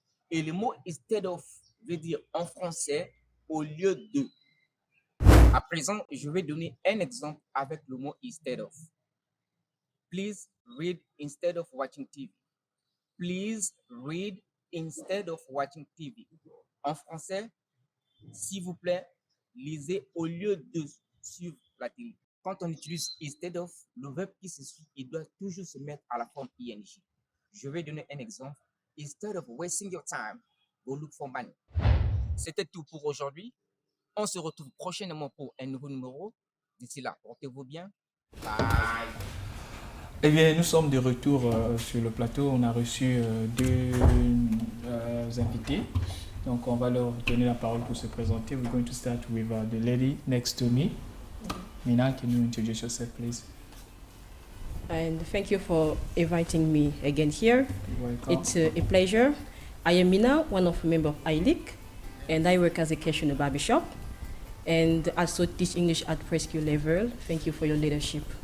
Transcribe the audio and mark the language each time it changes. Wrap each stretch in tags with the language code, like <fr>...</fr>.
<fr>Et le mot instead of veut dire en français au lieu de. À présent, je vais donner un exemple avec le mot instead of.</fr> <en>Please read instead of watching TV. Please read instead of watching TV.</en> <fr>En français, s'il vous plaît, lisez au lieu de suivre la télé. Quand on utilise instead of, le verbe qui se suit, il doit toujours se mettre à la forme ing. Je vais donner un exemple.</fr> <en>Instead of wasting your time, go look for money.</en> <fr>C'était tout pour aujourd'hui. On se retrouve prochainement pour un nouveau numéro. D'ici là, portez-vous bien. Bye. Eh bien, nous sommes de retour sur le plateau. On a reçu deux invités. Donc, on va leur donner la parole pour se présenter.</fr> <en>We're going to start with the lady next to me. Mina, can you introduce yourself, please? and thank you for inviting me again here. You're welcome. It's a pleasure. I am Mina, one of the members of ILIC, and I work as a cashier in a barbershop, and also teach English at preschool level. Thank you for your leadership.</en>